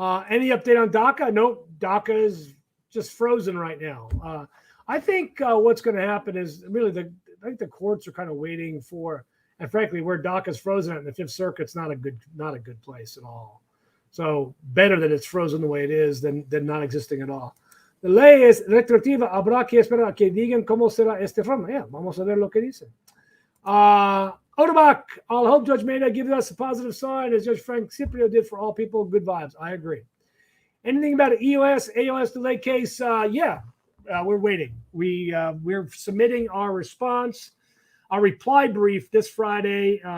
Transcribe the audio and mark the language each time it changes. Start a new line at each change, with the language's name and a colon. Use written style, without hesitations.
English: Any update on DACA? Nope. DACA is just frozen right now. I think what's going to happen is really I think the courts are kind of waiting for, and frankly, where DACA is frozen at in the Fifth Circuit's not a good place at all. So better that it's frozen the way it is than not existing at all.
Spanish: La ley es retroactiva, habrá que esperar a que digan cómo será esta forma. Yeah, vamos a ver lo que dice.
English: Oderbach, I'll hope Judge Maida gives us a positive sign as Judge Frank Ciprio did for all people. Good vibes. I agree. Anything about an AOS delay case? We're waiting. We're submitting our response, our reply brief this Friday.